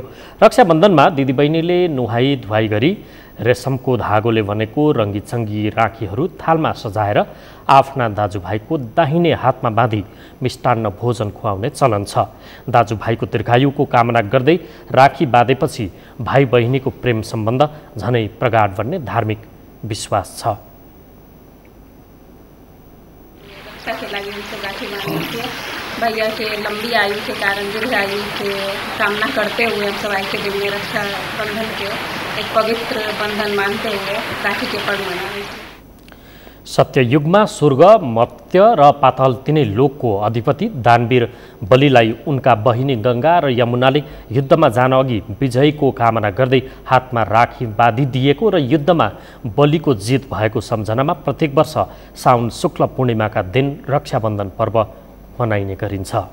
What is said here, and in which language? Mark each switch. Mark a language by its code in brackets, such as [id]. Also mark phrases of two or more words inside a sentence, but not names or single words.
[ne] रक्षाबन्धनमा दिदीबहिनीले नुहाई धुवाई गरी रेशमको धागोले बनेको रङ्गीचङ्गी राखीहरू थालमा सजाएर आफ्ना दाजुभाइको दाहिने हातमा बाँधी मिष्टान्न भोजन खुवाउने चलन छ। दाजुभाइको दीर्घायुको कामना गर्दै राखी बाँधेपछि भाइ बहिनीको प्रेम सम्बन्ध झनै प्रगाढ बन्ने धार्मिक विश्वास छ। [hi] भैया के लंबी आयु के कारण दीर्घायु के कामना करते हुए हम सब आज के दिन में रक्षा बंधन के एक पवित्र बंधन मानते हुए राखी के पर्व मनाते हैं। [ne] सत्ययुगमा स्वर्ग, मर्त्य र पाताल तिनै लोकको अधिपति दानवीर बलिलाई उनका बहिनी गङ्गा र यमुनाले युद्धमा जान अघि विजयको कामना गर्दै हातमा राखी बाँधिदिएको र युद्धमा बलिको जित भएको सम्झनामा प्रत्येक वर्ष साउन शुक्ल पूर्णिमाका दिन रक्षाबन्धन पर्व मनाइने गरिन्छ।